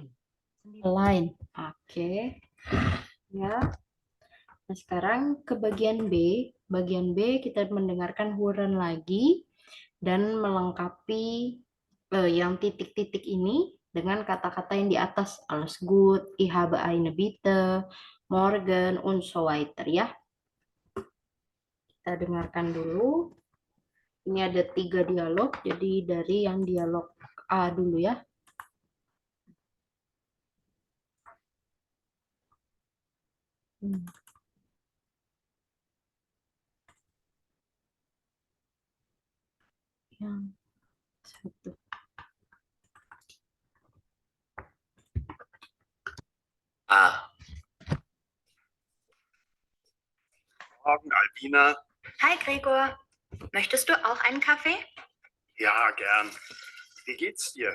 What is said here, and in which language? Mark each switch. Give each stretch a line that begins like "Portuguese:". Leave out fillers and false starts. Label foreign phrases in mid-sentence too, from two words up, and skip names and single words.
Indonesian: Align. Oke. Ya. Nah, sekarang ke bagian B. Bagian B kita mendengarkan huruf lagi dan melengkapi yang titik-titik ini dengan kata-kata yang di atas.
German: Alles gut, ich habe eine Bitte, morgen, und so weiter ya.
Indonesian: Kita dengarkan dulu. Ini ada 3 dialog, jadi dari yang dialog A dulu ya. Yang satu. A.
German: Morgen, Albina. Hi Gregor, möchtest du auch einen Kaffee? Ja, gern. Wie geht's dir?